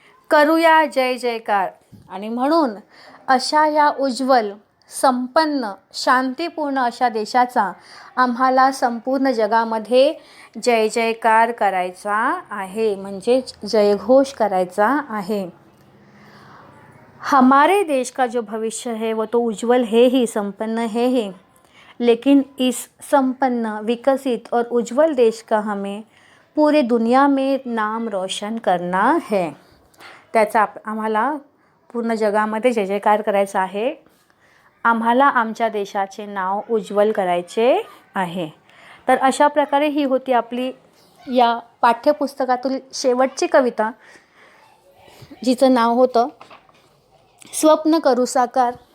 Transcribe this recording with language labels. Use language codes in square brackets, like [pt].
[mr] करूया जय जयकार. आणि म्हणून अशा या उज्ज्वल, संपन्न, शांतीपूर्ण अशा देशाचा आम्हाला संपूर्ण जगामध्ये जय जयकार करायचा आहे, म्हणजेच जयघोष करायचा है. [hi] हमारे देश का जो भविष्य है वो तो उज्ज्वल है ही, संपन्न है ही, लेकिन इस संपन्न, विकसित और उज्ज्वल देश का हमें पूरे दुनिया में नाम रोशन करना है. [mr] त्याचा आम्हाला पूर्ण जगामध्ये जय जयकार करायचा आहे. आम्हाला आमच्या देशाचे नाव उज्ज्वल करायचे आहे. तर अशा प्रकारे ही होती आपली या पाठ्यपुस्तकातील शेवटची कविता, जिचं नाव होतं स्वप्न करू साकार.